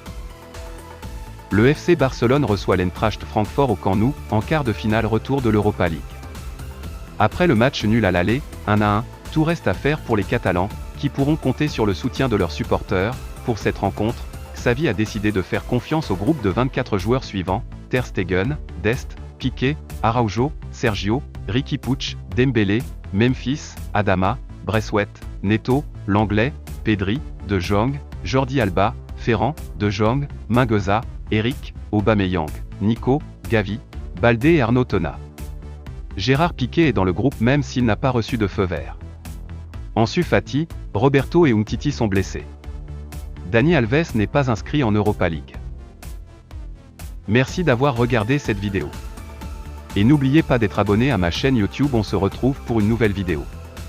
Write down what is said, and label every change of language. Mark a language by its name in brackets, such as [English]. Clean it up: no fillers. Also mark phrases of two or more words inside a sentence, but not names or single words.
[French] Le FC Barcelone reçoit l'Eintracht Francfort au Camp Nou, en quart de finale retour de l'Europa League. Après le match nul à l'aller, 1-1, tout reste à faire pour les Catalans, qui pourront compter sur le soutien de leurs supporters. Pour cette rencontre, Xavi a décidé de faire confiance au groupe de 24 joueurs suivants, Ter Stegen, Dest, Piqué, Araujo, Sergio, Riqui Puig, Dembélé, Memphis, Adama, Braithwaite, Neto, Langlais, Pedri, De Jong, Jordi Alba, Ferran, De Jong, Mingueza, Eric, Aubameyang, Nico, Gavi, Baldé et Arnaud Tona. Gérard Piqué est dans le groupe même s'il n'a pas reçu de feu vert. Ansu Fati, Roberto et Umtiti sont blessés. Dani Alves n'est pas inscrit en Europa League. Merci d'avoir regardé cette vidéo. Et n'oubliez pas d'être abonné à ma chaîne YouTube, on se retrouve pour une nouvelle vidéo.